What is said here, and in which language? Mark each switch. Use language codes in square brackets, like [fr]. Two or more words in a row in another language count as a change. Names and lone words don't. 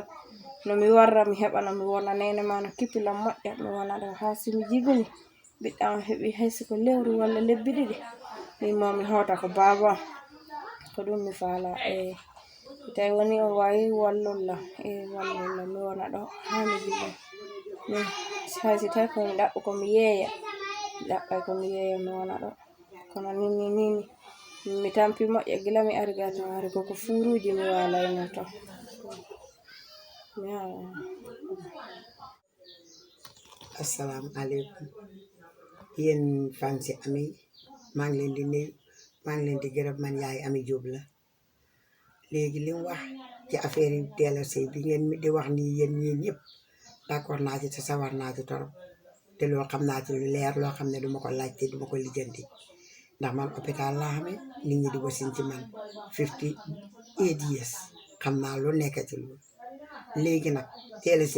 [ff] no mi warra mi heɓa no mi wona nene ma no kippilam moƴƴa mi wona ɗo ha si mi jibini ɓiɗɗam heɓi haysi ko lewru walla lebbi ɗiɗi min mo mi hota ko baba ko ɗum mi faala e tawi woni o wawi wallulla wallulla mi wona ɗo ha mi jiɓi min haysi tawi komi ɗaɓɓu komi yeeya mi ɗaɓɓay komi yeeya mi wona ɗo kono nini mi tampi moƴƴa gila mi ari ga to ari koko furuji mi walayno to [ar] السلام عليكم [wo] yéen fansi Ami maa ngi leen di nuyu maa ngi leen di gërëm man yaay Ami Jóob la léegi li mu wax ci affaire yi teel a sëy bi ngeen mi di wax nii yéen ñii ñëpp d'accord naa ci te sawar naa ci torop te loo xam naa ci lu leer loo xam ne duma ko laajte duma ko lijjanti ndax man hôpital laa xamee nit ñi di wasin ci man 58 years xam naa lu nekk ci loolu léegi nag teel a sëy